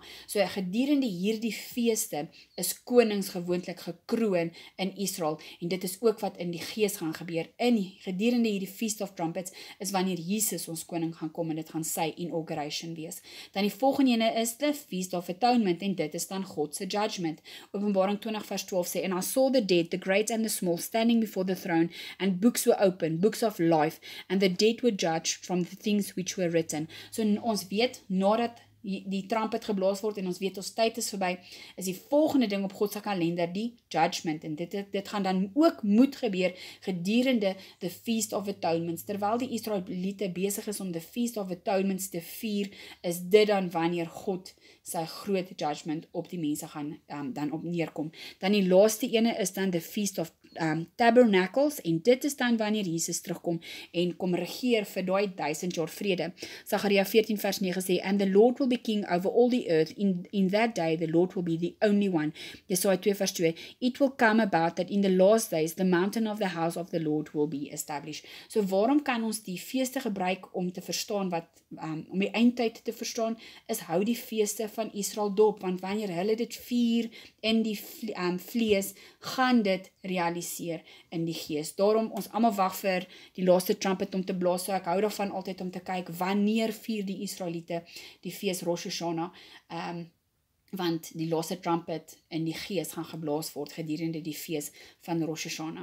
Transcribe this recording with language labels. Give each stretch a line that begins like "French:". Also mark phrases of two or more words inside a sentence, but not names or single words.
Afrikaans: So gedurende hierdie feeste is konings gewoonlik gekroon in Israel, en dit is ook wat in die gees gaan gebeur. Gedurende hierdie
English: Feast of Trumpets
Afrikaans: is wanneer Jesus ons koning gaan kom, en dit gaan sy inauguration wees. Dan die volgende ene is
English: the Feast of Atonement,
Afrikaans: en dit is dan God se judgment. Openbaring 20 vers 12 sê,
English: and I saw the dead, the great and the small, standing before the throne, and books were opened, books of life, and the dead were judged from the things which were written.
Afrikaans: So ons weet, nadat die trumpet geblaas word, en ons weet ons tyd is verby, is die volgende ding op God se kalender die judgment, en dit gaan dan ook moet gebeur gedurende
English: the Feast of Atonements.
Afrikaans: Terwyl die Israeliete besig is om
English: the Feast of Atonements
Afrikaans: te vier, is dit dan wanneer God sy groot judgment op die mense gaan dan op neerkom. Dan die laaste ene is dan
English: the Feast of Tabernacles,
Afrikaans: en dit is dan wanneer Jesus terugkom en kom regeer vir daai 1000 jaar vrede. Sagaria 14 vers 9 sê,
English: and the Lord will be king over all the earth. In that day the Lord will be the only one.
Afrikaans: Jesaja 2 vers 2,
English: it will come about that in the last days the mountain of the house of the Lord will be established.
Afrikaans: So waarom kan ons die feeste gebruik om te verstaan om die eindtyd te verstaan, is hou die feeste van Israel dop, want wanneer hulle dit vier in die vlees, gaan dit realiseer in die gees. Daarom ons almal wag vir die laaste trumpet om te blaas, so ek hou daarvan altyd om te kyk, wanneer vier die Israeliete die fees Rosh Hashanah, want die laaste trumpet in die gees gaan geblaas word gedurende die fees van Rosh Hashanah.